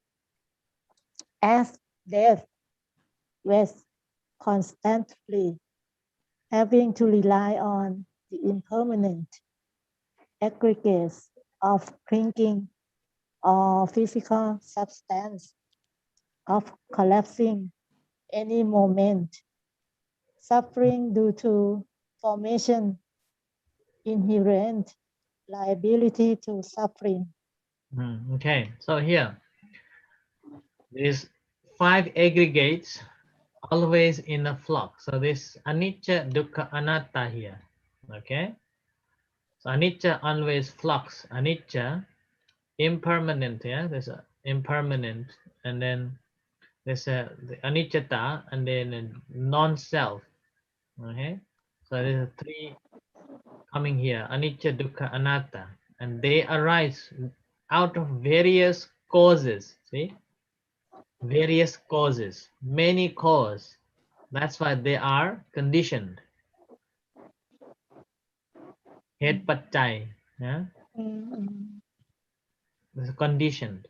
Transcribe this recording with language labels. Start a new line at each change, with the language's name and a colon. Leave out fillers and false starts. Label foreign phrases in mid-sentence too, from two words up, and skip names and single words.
English: As death was constantly having to rely on the impermanent aggregates of thinking or physical substance of collapsing any moment, suffering due to formation, inherent liability to suffering. Okay, so here, these five aggregates always in a flux. So this
Pali: anicca, dukkha, anatta
English: here. Okay, so anicca always flux. Anicca, impermanent. Yeah, there's a impermanent, and then there's a the aniccata, and then a non-self. Okay, so there's three coming here:
Pali: anicca, dukkha, anatta,
English: and they arise out of various causes. See, various causes, many cause. That's why they are conditioned.
Pali: Het pattai,
English: yeah, it's conditioned.